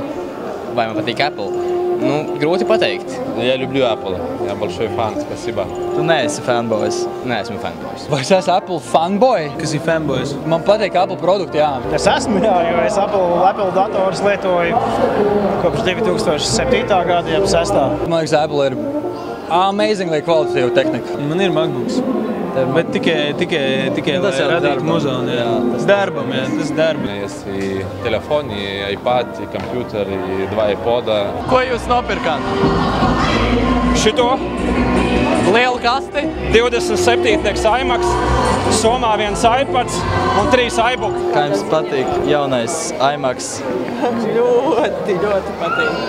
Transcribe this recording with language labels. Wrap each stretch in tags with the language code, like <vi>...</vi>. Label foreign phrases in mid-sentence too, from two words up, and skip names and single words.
<lv>Vai man patīk Apple? Nu, grūti pateikt.</lv> <ru>Я люблю Apple. Я большой фан, спасибо.</ru> <lv>Tu neesi fanboys. Nē, esmu fanboys. Vai es esmu Apple fanboy? Kas ir fanboys? Man patīk Apple produkti, jā. Es esmu, jā, jo es Apple datorus lietoju kopš 2007. gada, jau 6. Man liekas, Apple ir amazingly kvalitatīva tehnika. Man ir MacBooks. Bet tikai lai radītu muzonu, jā. Darbam, jā, tas darba.</lv> <ru>Есть и телефон, и iPad, и компьютер, и 2 iPoda.</ru> <lv>Ko jūs nopirkāt? Šito lielu kasti, 27-nieks iMacs, somā viens iPads un 3 iBook. Kā jums patīk jaunais iMacs? ļoti patīk.</lv>